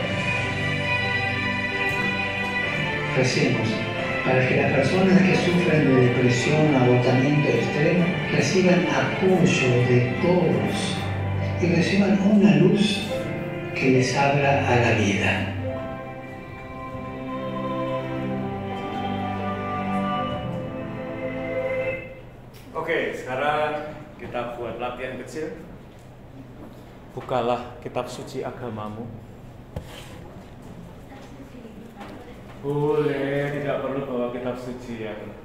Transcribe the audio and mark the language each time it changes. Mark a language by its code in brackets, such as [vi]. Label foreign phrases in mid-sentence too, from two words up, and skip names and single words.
[es] Recemos para que las personas que sufren de depresión o agotamiento extremo reciban apoyo de todos y reciban una luz que les habla a la vida. [id] Oke, sekarang kita buat latihan kecil. Bukalah kitab suci agamamu. Boleh, tidak perlu bawa kitab suci ya.